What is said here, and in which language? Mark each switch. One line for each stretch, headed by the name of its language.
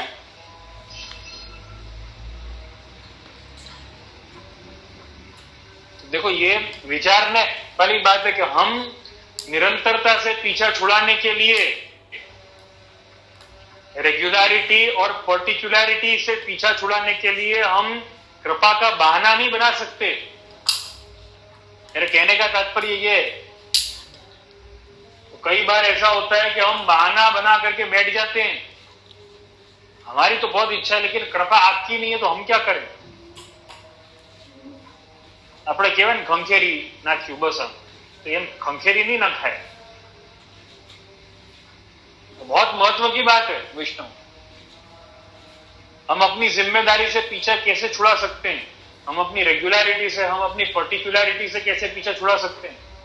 Hindi: तो देखो, ये विचारने वाली बात है कि हम निरंतरता से पीछा छुड़ाने के लिए, रेगुलरिटी और पर्टिकुलरिटी से पीछा छुड़ाने के लिए हम कृपा का बहाना नहीं बना सकते। मेरे कहने का तात्पर्य ये है, तो कई बार ऐसा होता है कि हम बहाना बना करके बैठ जाते हैं, हमारी तो बहुत इच्छा है लेकिन कृपा आपकी नहीं है, तो हम क्या करें?
Gujarati: આપણે કહેવાય ને ખંખેરી નાખ્યું બસ, तो એમ खंखेरी नहीं ना खाए।
Hindi: तो बहुत महत्व की बात है विष्णु, हम अपनी जिम्मेदारी से पीछा कैसे छुड़ा सकते हैं, हम अपनी रेगुलरिटी से, हम अपनी पर्टिकुलरिटी से कैसे पीछा छुड़ा सकते हैं।